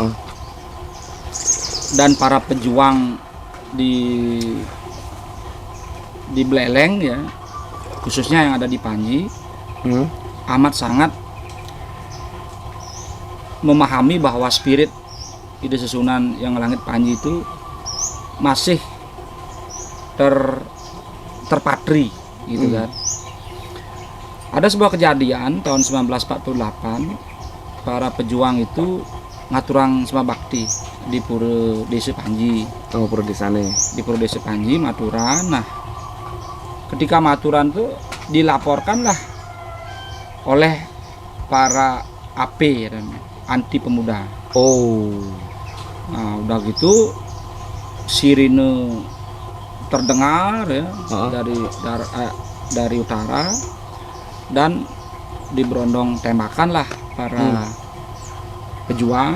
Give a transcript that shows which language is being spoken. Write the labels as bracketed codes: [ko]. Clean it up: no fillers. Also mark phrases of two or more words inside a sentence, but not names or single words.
[id] Dan para pejuang di Buleleng ya, khususnya yang ada di Panji, amat sangat memahami bahwa spirit ide Susunan Yang Langit Panji itu masih terpatri gitu kan. Ada sebuah kejadian tahun 1948, para pejuang itu [ban] ngaturang sama bakti [id] di Pura Desa Panji. [ban] Oh, Pura Desane. [id] Di Pura Desa Panji maturan. Nah, ketika maturan tuh dilaporkanlah oleh para AP dan anti pemuda. Nah, udah gitu sirine terdengar ya dari utara dan diberondong tembakan lah para pejuang.